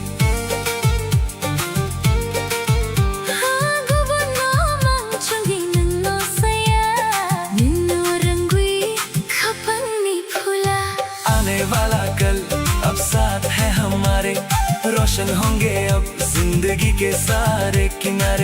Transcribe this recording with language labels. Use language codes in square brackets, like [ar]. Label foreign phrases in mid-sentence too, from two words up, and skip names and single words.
[trp] Gubon mo mang chungin no saya Nino rangwi kapang ni phula [hi] आने वाला कल अब साथ है हमारे रोशन होंगे अब जिंदगी के सारे किनारे।